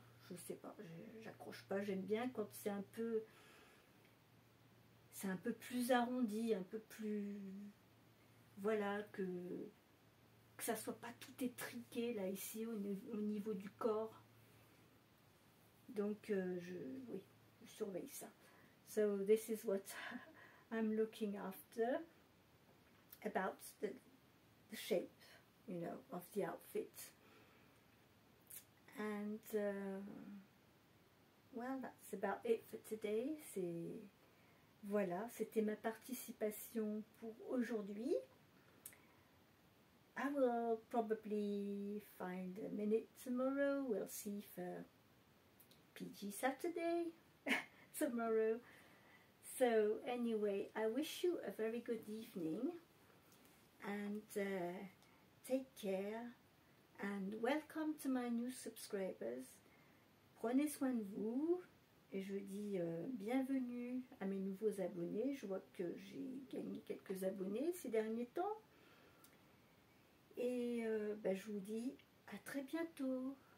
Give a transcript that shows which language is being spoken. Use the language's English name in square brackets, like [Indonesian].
[French] Je sais pas, j'accroche pas. J'aime bien quand c'est un peu plus arrondi, un peu plus, voilà, que ça soit pas tout étriqué là ici au niveau du corps. Donc oui, je surveille ça. [English] So this is what I'm looking after about the shape, you know, of the outfit. And well, that's about it for today. [French] Voilà, c'était ma participation pour aujourd'hui. [English] I will probably find a minute tomorrow. We'll see for PG Saturday tomorrow. So anyway, I wish you a very good evening and take care and welcome to my new subscribers. [French] Prenez soin de vous et je dis bienvenue à mes nouveaux abonnés. Je vois que j'ai gagné quelques abonnés ces derniers temps. Et je vous dis à très bientôt.